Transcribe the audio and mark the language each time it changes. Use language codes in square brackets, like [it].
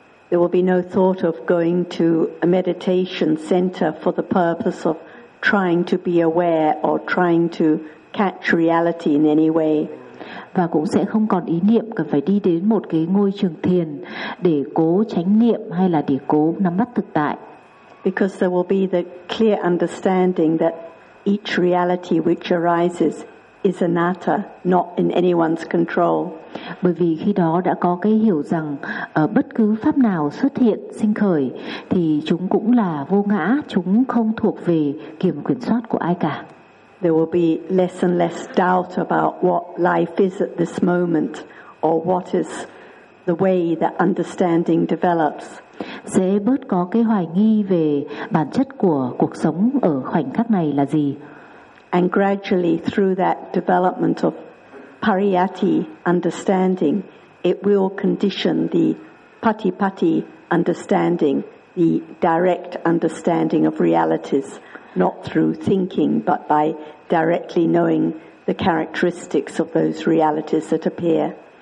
[en] There will be no thought of going to a meditation center for the purpose of trying to be aware or trying to catch reality in any way. [vi] Và cũng sẽ không còn ý niệm cần phải đi đến một cái ngôi trường thiền để cố chánh niệm hay là để cố nắm bắt thực tại. [en] Because there will be the clear understanding that each reality which arises is anatta, not in anyone's control. [vi] Bởi vì khi đó đã có cái hiểu rằng bất cứ pháp nào xuất hiện sinh khởi thì chúng cũng là vô ngã, chúng không thuộc về kiểm quyền soát của ai cả. [en] There will be less and less doubt about what life is at this moment or what is the way that understanding develops. [vi] Sẽ bớt có cái hoài nghi về bản chất của cuộc sống ở khoảnh khắc này là gì. [en] And gradually through that development of pariyatti understanding, it will condition the patipatti understanding, the direct understanding of realities, not through thinking but by directly knowing the characteristics of those realities that appear.